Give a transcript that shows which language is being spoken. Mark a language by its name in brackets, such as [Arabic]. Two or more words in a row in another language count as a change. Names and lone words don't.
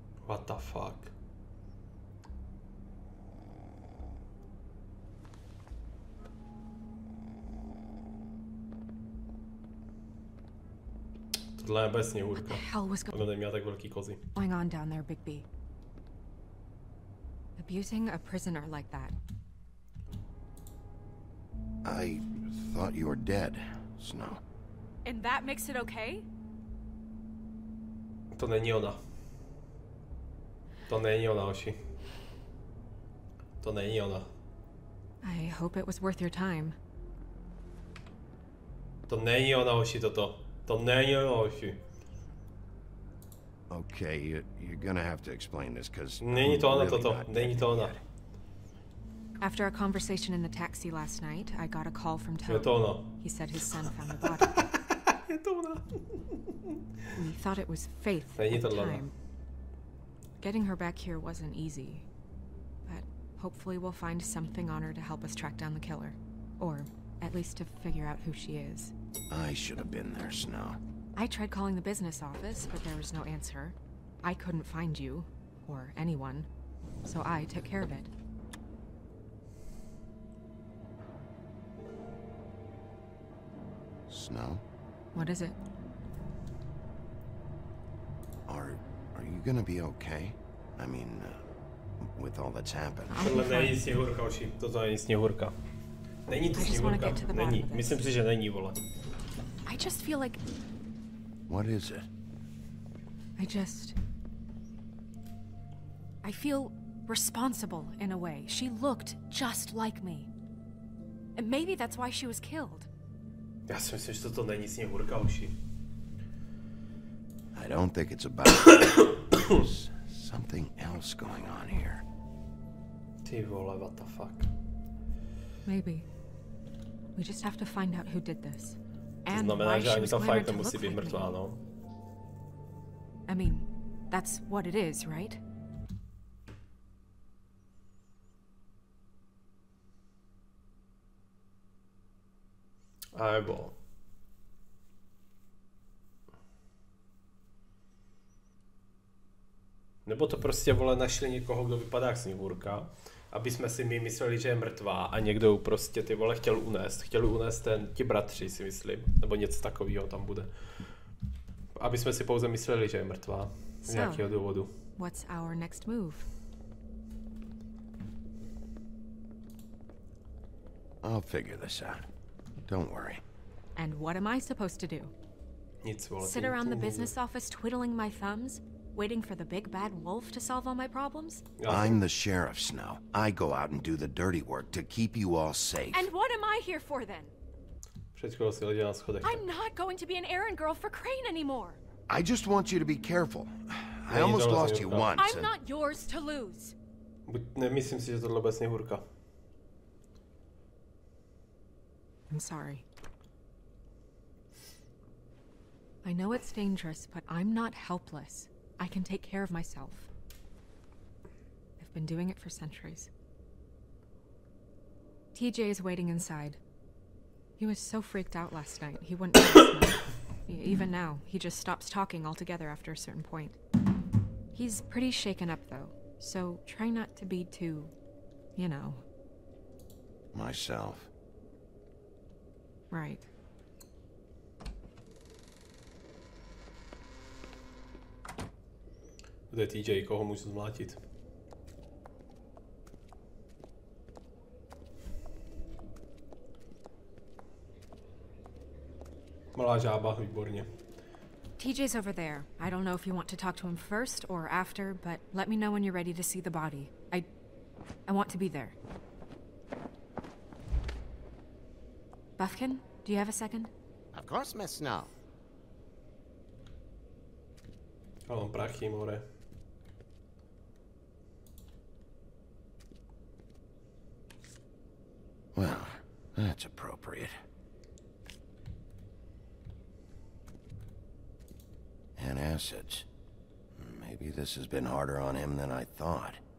[English] What the fuck? [Czech] Tohle je bez sněhurka. Ono neměla tak velký kozy. [English] Going on down there, Bigby. Abusing a prisoner like that. I thought you were dead, Snow. And that makes it okay? [Czech] To není ona. To není ona, Oši. To není ona. [English] I hope it was worth your time. [Czech] To není ona, Oši, toto. To není ona, Oši. [English] Okay, you're gonna have to explain this, because [Czech] není to ona, toto. Není to ona. [English] After a conversation in the taxi last night, I got a call from [Czech] Je to Tony. ona. [English] He said his son found the body. [Czech] Je to ona. [English] We thought it was Faith [Czech] Není [English] at the [Czech] tohle ona. [English] time. Getting her back here wasn't easy, but hopefully we'll find something on her to help us track down the killer. Or at least to figure out who she is. I should have been there, Snow. I tried calling the business office, but there was no answer. I couldn't find you, or anyone, so I took care of it. Snow? What is it? Are you gonna be okay? I mean, with all that's happened. [Czech] Tohle není sněhurka, Oši. Toto není sněhurka. Není to sněhurka. Není. Myslím si, že není, vole. [English] I just feel like... What is it? I feel responsible in a way. She looked just like me. And maybe that's why she was killed. [Czech] Já si myslím, že toto není sněhurka, Oši. [English] I don't think it's about There's something else going on here. [Czech] Ty vole, [English] what the fuck. Maybe. We just have to find out who did this. [Czech] To [English] And [Czech] znamená, [English] why [Czech] že [English] she [Czech] ani [English] was [Czech] ta [English] glamored [Czech] fajka [English] to [Czech] musí [English] look [Czech] být [English] like [Czech] mrtvá, [English] me. [Czech] no. [English] I mean, that's what it is, right? [Czech] Nebo... Nebo to prostě, vole, našli někoho, kdo vypadá jak sněhurka, aby jsme si my mysleli, že je mrtvá a někdo prostě, ty vole, chtěl unést. Chtěli unést ti bratři, si myslím. Nebo něco takového tam bude. Aby jsme si pouze mysleli, že je mrtvá. Z nějakého důvodu. [English] What's our next move? I'll figure this out. Don't worry. And what am I supposed to do? [Czech] Nic, vole. [English] Sit around the business office twiddling my thumbs? Waiting for the big bad wolf to solve all my problems? I'm the sheriff, Snow. I go out and do the dirty work to keep you all safe. And what am I here for then? [Czech] Před chvílí si ležela na schodech. [English] I'm not going to be an errand girl for Crane anymore. I just want you to be careful. I almost lost you once. I'm not yours to lose. [Czech] Nemyslím si, že tohle bude sněhurka. [English] I'm sorry. I know it's dangerous, but I'm not helpless. I can take care of myself. I've been doing it for centuries. TJ is waiting inside. He was so freaked out last night, he wouldn't let us know. Even now, he just stops talking altogether after a certain point. He's pretty shaken up, though, so try not to be too, you know. Myself. Right. [Czech] Kde je TJ, koho můžu zmlátit? Malá žába, výborně. [English] TJ's over there. I don't know if you want to talk to him first or after, but let me know when you're ready to see the body. I want to be there. Buffkin, do you have a second? Of course, Miss Snow. [Czech] Já mám prachy, more. [English] Well, that's appropriate. And assets. Maybe this has been harder on him than I thought.